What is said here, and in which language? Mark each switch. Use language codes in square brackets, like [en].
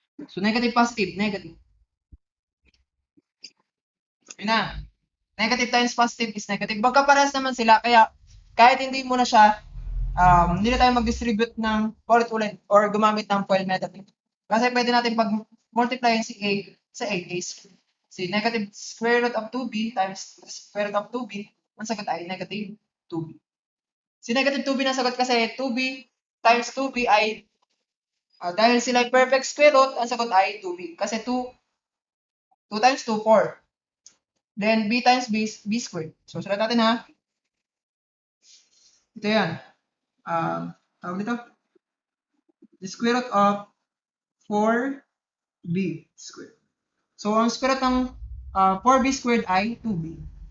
[en] So, negative, positive, negative. [tl] Yun na. [en] Negative times positive is negative. [tl] Magkaparehas naman sila, kaya kahit hindi mo na siya, hindi na tayo mag-distribute ng ulit-ulit or gumamit ng FOIL method. Kasi pwede natin pag-multiply si a sa a is si [en] negative square root of 2b [tl] times square root of 2b, ang sagot ay negative 2b. Si negative 2b na sagot kasi [en] 2b times 2b [tl] ay dahil sila ay perfect square root, ang sagot ay 2b. Kasi 2 times 2, 4. [en] Then b times b squared. [tl] So, sulat natin ha. Ito yan. Tawag dito. [en] The square root of 4b squared. [tl] So, ang square root ng 4b squared ay 2b.